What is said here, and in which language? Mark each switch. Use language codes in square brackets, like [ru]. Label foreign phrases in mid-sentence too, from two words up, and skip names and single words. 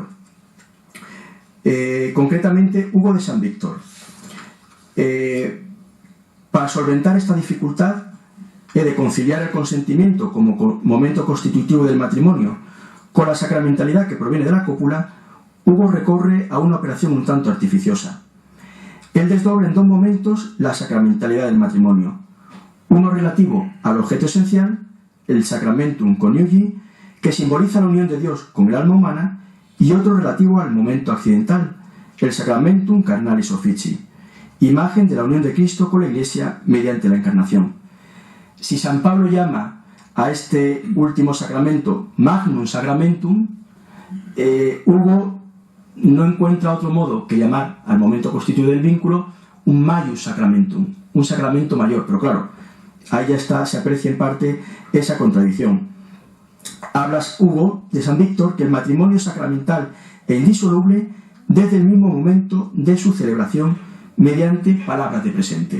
[es] Concretamente, Hugo de San Víctor, para solventar esta dificultad de conciliar el consentimiento como momento constitutivo del matrimonio con la sacramentalidad que proviene de la cópula, Hugo recurre a una operación un tanto artificiosa. Él desdobla en dos momentos la sacramentalidad del matrimonio. Uno relativo al objeto esencial, el [la] sacramentum coniugi, [es] que simboliza la unión de Dios con el alma humana, y otro relativo al momento accidental, el [la] sacramentum carnalis officii, [es] imagen de la unión de Cristo con la Iglesia mediante la encarnación. Si San Pablo llama a este último sacramento [la] magnum sacramentum, [es] Hugo no encuentra otro modo que llamar al momento constituido del vínculo un [la] maius sacramentum, [es] un sacramento mayor, pero claro, ahí ya está, se aprecia en parte esa contradicción. Hablas, Hugo, de San Víctor, que el matrimonio es sacramental e indisoluble desde el mismo momento de su celebración mediante palabras de presente.